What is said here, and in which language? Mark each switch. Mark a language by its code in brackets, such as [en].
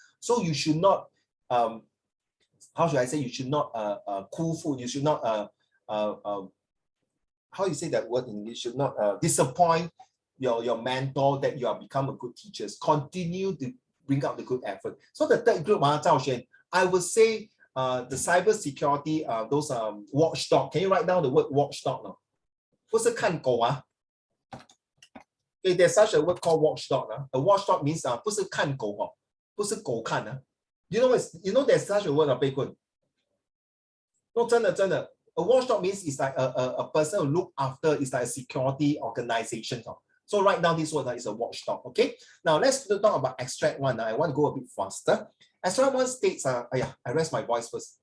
[en] So you should not, how should I say, you should not cool food, you should not, how you say that word in English, should not disappoint your mentor that you have become a good teacher. Continue to bring out the good effort. So the 3rd group, Zhao Xuan, I would say the cyber security, those watchdog. Can you write down the word watchdog now? [zh] 不是看狗啊. [en] Okay, there's such a word called watchdog. A watchdog means [zh] 不是看狗哦，不是狗看啊。 [en] You know there's such a word of [zh] 被困. [en] No, [zh] 真的. [en] A watchdog means it's like a person who look after, it's like a security organization. So right now this word is a watchdog. Okay. Now let's talk about extract 1. I want to go a bit faster. Extract 1 states, I rest my voice first.